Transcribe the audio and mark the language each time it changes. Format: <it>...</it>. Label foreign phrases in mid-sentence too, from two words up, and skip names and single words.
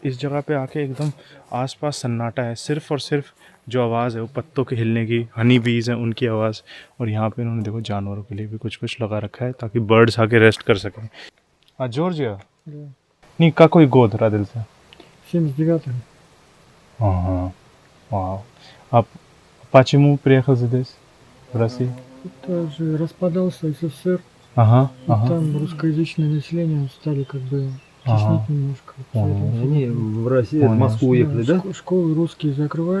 <hi>इस जगह पे आके एकदम आसपास सन्नाटा है, सिर्फ़ और सिर्फ जो आवाज़ है वो पत्तों के हिलने की,</hi> <en>honey bees</en> <hi>हैं उनकी आवाज़। और यहाँ पे इन्होंने देखो जानवरों के लिए भी कुछ लगा रखा है ताकि बर्ड्स आके रेस्ट कर सकें। हाँ, जॉर्जिया</hi> <ru>Да. नहीं का कोई गोद रादिल से। 79-й.</ru> <hi>हाँ,</hi> <ru>вау. А почему приехал здесь, в Россию? Это же распадался СССР, Ага, и там русскоязычное население стали как бы Ага. теснить немножко. Понял. Поэтому Они в Россию, в Понял. Москву уехали, да? Школы русские закрывали там,</ru>